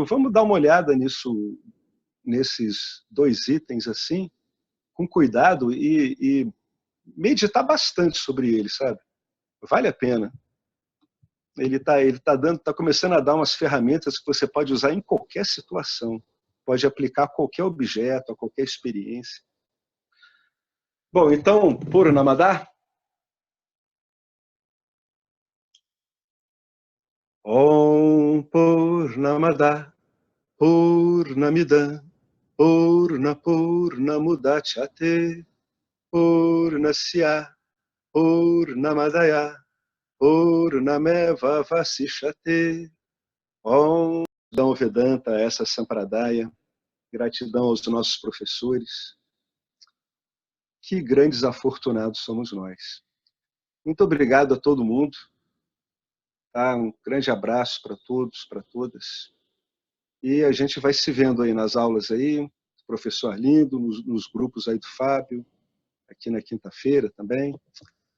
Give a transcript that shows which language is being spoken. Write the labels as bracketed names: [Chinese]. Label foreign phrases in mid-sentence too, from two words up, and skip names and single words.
[Portuguese] Vamos dar uma olhada nesses 2 itens assim, com cuidado e meditar bastante sobre eles, sabe? Vale a pena. Ele tá começando a dar umas ferramentas que você pode usar em qualquer situação. Pode aplicar a qualquer objeto, a qualquer experiência. Bom, então, Purnamada. [Sanskrit] ॐ पूर्णमदः पूर्णमिदं पूर्णमुदच्यते पूर्णस्य पूर्णमादाय पूर्णमेव वशिष्यते. [Portuguese] Om Gratidão Vedanta, essa Sampradaya. Gratidão aos nossos professores. Que grandes afortunados somos nós. Muito obrigado a todo mundo. Tá? Um grande abraço para todos, para todas. E a gente vai se vendo aí nas aulas aí, professor Arlindo, nos grupos aí do Fábio, aqui na quinta-feira também.